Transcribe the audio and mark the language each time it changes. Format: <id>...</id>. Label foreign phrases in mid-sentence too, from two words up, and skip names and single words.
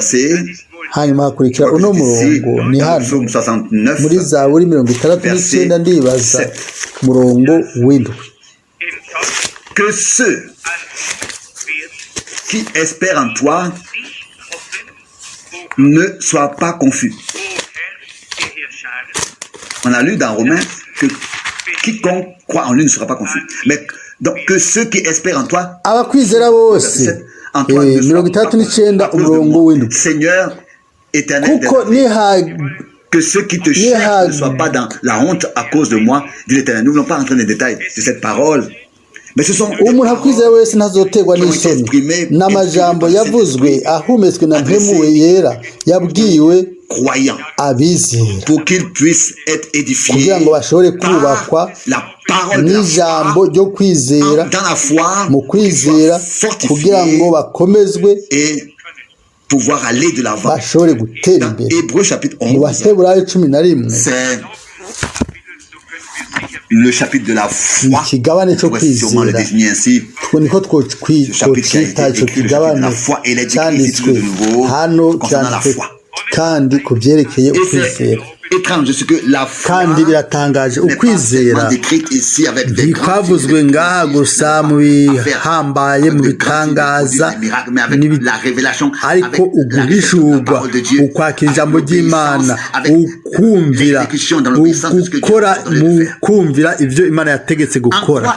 <rn>Hanyuma hakurikira uno murongo ni hano muri Zaburi 69 ndibaza murongo w'indwi.</rn> <fr>Que ceux qui espèrent en toi ne soient pas confus. On a lu dans Romains que quiconque croit en lui ne sera pas confus. Mais donc que ceux qui espèrent en toi,</fr> <rn>abakwizera bose, 69 umurongo w'indwi.</rn> <fr>Seigneur éternel,</fr> <rn>kuko</rn> <fr>que ceux qui te cherchent ne soient pas dans la honte à cause de moi, dit l'Éternel. Nous ne voulons pas rentrer dans les détails de cette parole.</fr> <rn>umuntu akwizera wese ntazoterwa n'isoni. N'amajambo yavuzwe ahumetswe na mpemu yera yabwiwe abizera kugira ngo bashobore kubakwa n'ijambo ryo kwizera, mu kwizera kugira ngo bakomezwe bashobore gutera imbere. Mu Baheburayo 11</rn> <fr>le chapitre de la foi,</fr> <rn>ikigabane cyo kwizera, niko twokwita icyo kigabane cyanditswe hano, cyanditswe kandi ku byerekeye ukwizera.</rn> <fr>étrange ce que la foi</fr> <rn>kandi biratangaje ukwizera ntikavuzwe ngaha gusa mu bihambaye mu bitangaza ariko uguhishurwa ukwakira ijambo ry'Imana ukumvira gukora mu kumvira ibyo Imana yategetse gukora.</rn>